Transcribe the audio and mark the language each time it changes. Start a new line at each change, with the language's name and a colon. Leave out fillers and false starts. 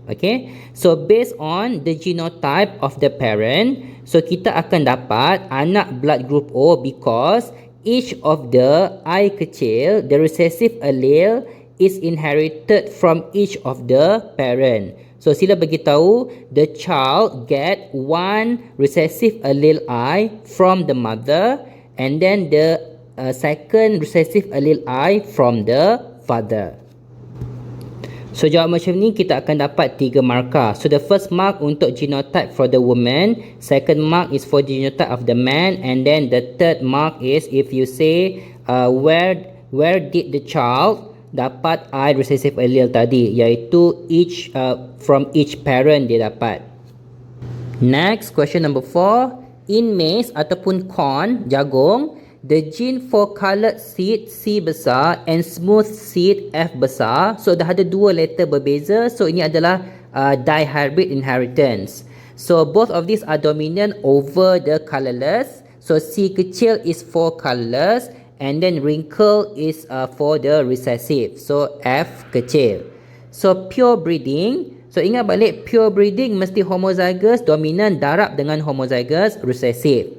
English: Okay, so based on the genotype of the parent, so
Malay: kita akan dapat anak
English: blood group O because each of the I kecil, the recessive allele is inherited from each of the parent. So
Malay: sila bagi tahu
English: the child get one recessive allele I from the mother and then the second recessive allele I from the father.
Malay: So jawab macam ni kita akan dapat 3 markah.
English: So the first mark
Malay: untuk
English: genotype for the woman, second mark is for the genotype of the man, and then the third mark is if you say where did the child
Malay: dapat I recessive allele tadi, iaitu
English: each from each parent
Malay: dia dapat.
English: Next, question number 4. In maize
Malay: ataupun
English: corn, jagung, the gene for coloured seed C besar and smooth seed F besar.
Malay: So dah ada 2 letter berbeza. So ini adalah dihybrid inheritance.
English: So both of these are dominant over the colourless. So C kecil is for colourless and then wrinkle is for the recessive. So F kecil. So pure breeding.
Malay: So ingat balik, pure breeding mesti homozygous dominant darab dengan homozygous recessive.